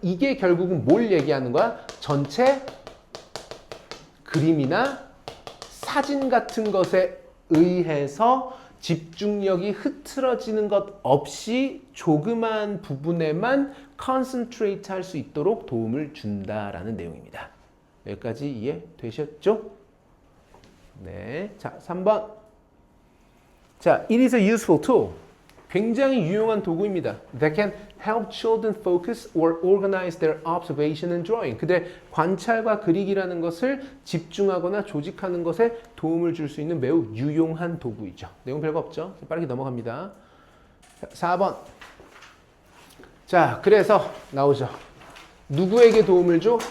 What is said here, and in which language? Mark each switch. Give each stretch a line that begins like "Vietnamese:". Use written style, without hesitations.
Korean: 이게 결국은 뭘 얘기하는 거야? 전체 그림이나 사진 같은 것에 의해서 집중력이 흐트러지는 것 없이 조그만 부분에만 concentrate 할 수 있도록 도움을 준다라는 내용입니다. 여기까지 이해되셨죠? 네. 자, 3번. 자,
English: it is a useful tool.
Korean: 굉장히 유용한 도구입니다.
English: That can help children focus or organize their observation and drawing.
Korean: 그들의 관찰과 그리기라는 것을 집중하거나 조직하는 것에 도움을 줄 수 있는 매우 유용한 도구이죠. 내용 별거 없죠? 빠르게 넘어갑니다. 4번. 자, 그래서 나오죠. 누구에게 도움을 줘?